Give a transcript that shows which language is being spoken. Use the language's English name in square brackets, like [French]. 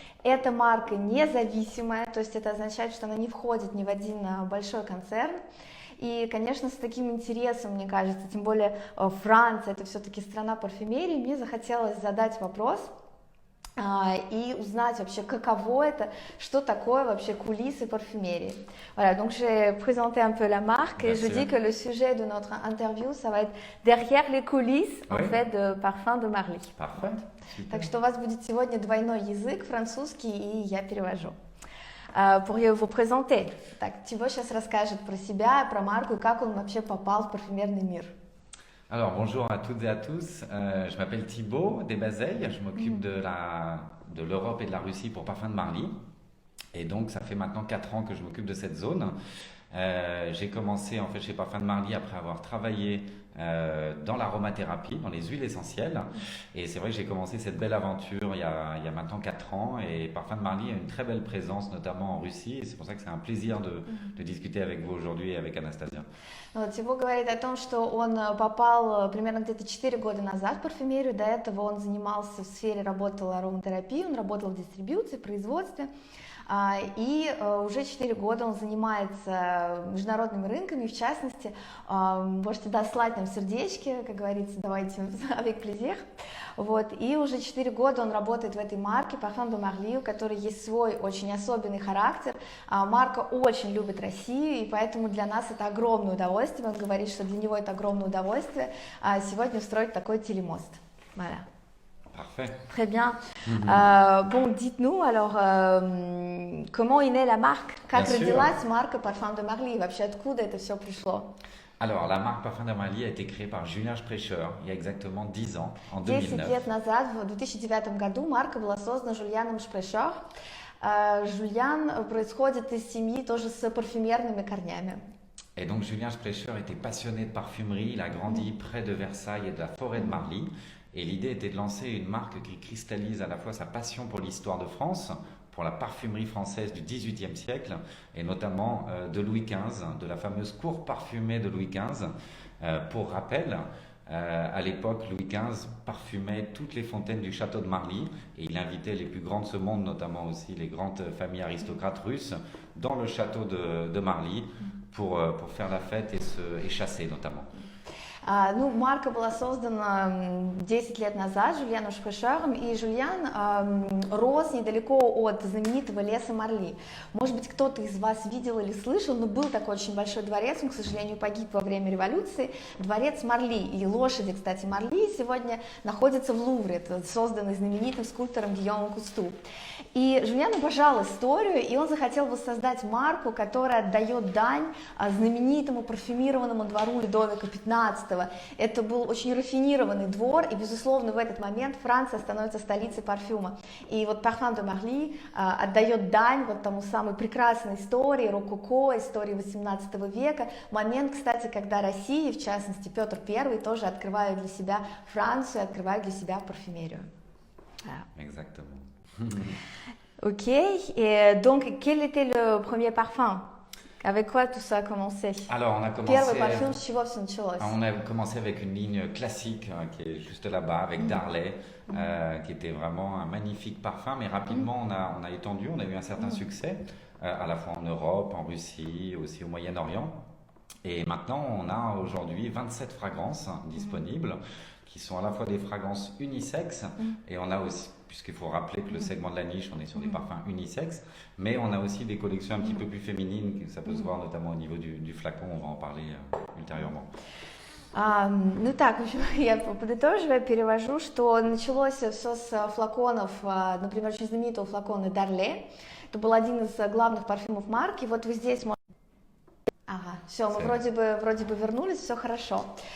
[Russian] Эта марка независимая, то есть это означает, что она не входит ни в один большой концерн. И, конечно, с таким интересом, мне кажется, тем более Франция, это все-таки страна парфюмерии, мне захотелось задать вопрос и узнать вообще, каково это, что такое вообще кулисы парфюмерии. [French] Voilà, donc j'ai présenté un peu la marque et je dis que le sujet de notre interview, ça va être derrière les coulisses, en fait, de Parfum de Marly. Parfait. [Russian] Так что у вас будет сегодня двойной язык, французский, и я перевожу. [French] Pourriez vous présenter? [Russian] Так, Thibaut сейчас расскажет про себя, про марку и как он вообще попал в парфюмерный мир. [French] Alors, bonjour à toutes et à tous. Je m'appelle Thibaut Desbazeilles. Je m'occupe de l'Europe et de la Russie pour Parfum de Marly. Et donc, ça fait maintenant 4 ans que je m'occupe de cette zone. J'ai commencé en fait chez Parfum de Marly après avoir travaillé dans l'aromathérapie, dans les huiles essentielles. Et c'est vrai que j'ai commencé cette belle aventure il y a maintenant 4 ans. Et Parfum de Marly a une très belle présence, notamment en Russie. Et c'est pour ça que c'est un plaisir de discuter avec vous aujourd'hui et avec Anastasia. [Russian] Тибо говорит о том, что он попал примерно где-то 4 года назад в парфюмерию. До этого он занимался в сфере, работал ароматерапией, он работал в дистрибьюции, производстве. И уже 4 года он занимается международными рынками, в частности, можете слать нам сердечки, как говорится, давайте [French] avec plaisir. [Russian] Вот. И уже 4 года он работает в этой марке Parfum de Marly, у которой есть свой очень особенный характер. Марка очень любит Россию, и поэтому для нас это огромное удовольствие. Он говорит, что для него это огромное удовольствие сегодня устроить такой телемост. [French] Voilà. Parfait. Très bien. Bon, dites-nous alors, comment est née la marque? [Russian] Как родилась марка Parfum de Marly? Вообще, откуда это все пришло? [French] Alors, la marque Parfum de Marly a été créée par Julien Sprecher il y a exactement 10 ans, en 2009. [Russian] 10 лет назад, в 2009 году, марка была создана Жульяном Шпрешер. Жульян происходит из семьи тоже с парфюмерными корнями. [French] Et donc Julien Sprecher était passionné de parfumerie, il a grandi près de Versailles et de la forêt de Marly. Et l'idée était de lancer une marque qui cristallise à la fois sa passion pour l'histoire de France, pour la parfumerie française du XVIIIe siècle, et notamment de Louis XV, de la fameuse cour parfumée de Louis XV. Pour rappel, à l'époque, Louis XV parfumait toutes les fontaines du château de Marly, et il invitait les plus grands de ce monde, notamment aussi les grandes familles aristocrates russes, dans le château de Marly pour faire la fête et chasser notamment. [Russian] Ну, марка была создана 10 лет назад Жульяном Шпрешером, и Жульян рос недалеко от знаменитого леса Марли. Может быть, кто-то из вас видел или слышал, но был такой очень большой дворец, он, к сожалению, погиб во время революции, дворец Марли. И лошади, кстати, Марли сегодня находятся в Лувре, это созданный знаменитым скульптором Гийомом Кусту. И Жульян обожал историю, и он захотел воссоздать марку, которая отдает дань знаменитому парфюмированному двору Людовика XV. Это был очень рафинированный двор, и, безусловно, в этот момент Франция становится столицей парфюма. И вот Parfum de Marly отдает дань вот тому самой прекрасной истории, рококо, истории XVIII века. Момент, кстати, когда Россия, в частности Петр I, тоже открывают для себя Францию, открывают для себя парфюмерию. [French] Voilà. Exactement. Ok, et donc quel était le premier parfum? Avec quoi tout ça a commencé? Alors, on a [Russian] Первый [French] commencé, [Russian] парфюм, с чего все началось? [French] on a commencé avec une ligne classique qui est juste là-bas, avec Darley, qui était vraiment un magnifique parfum, mais rapidement on a étendu, on a eu un certain succès, à la fois en Europe, en Russie, aussi au Moyen-Orient. Et maintenant, on a aujourd'hui 27 fragrances disponibles, qui sont à la fois des fragrances unisexes, et on a aussi, puisqu'il faut rappeler que le segment de la niche, on est sur des parfums unisexes, mais on a aussi des collections un petit peu plus féminines, ça peut se voir notamment au niveau du flacon, on va en parler ultérieurement. [Russian] Ну так, в общем, я подытоживая, перевожу, что началось все с флаконов, например, очень знаменитого флакона Дарле. Это был один из главных парфюмов марки. Вот вы здесь можете... Ага, все, мы вроде бы вернулись, все хорошо.